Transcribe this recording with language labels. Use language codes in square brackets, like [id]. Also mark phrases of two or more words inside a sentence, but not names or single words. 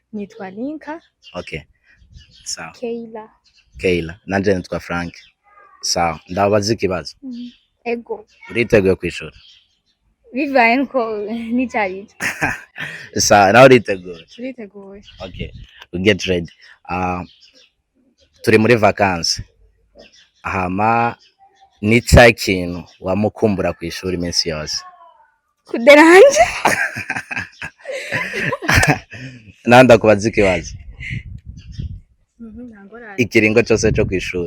[rn] Nitwa Linka. Okay. Sawa. Kayla. Nanje nitwa Frank. Sawa. Ndabaza ikibazo. Ego. Uriteguye kwishura? Bivaye nuko nicariye. Sawa, nawe uriteguye? Uriteguye. [en] Okay. We get ready. [rn] Turi muri vacances. Hama ni cya kintu wamukumbura ku ishuri iminsi yose? Kuderanje. Nanda kubaza ikibazo. Ikiringo cyose cyo ku ishuri.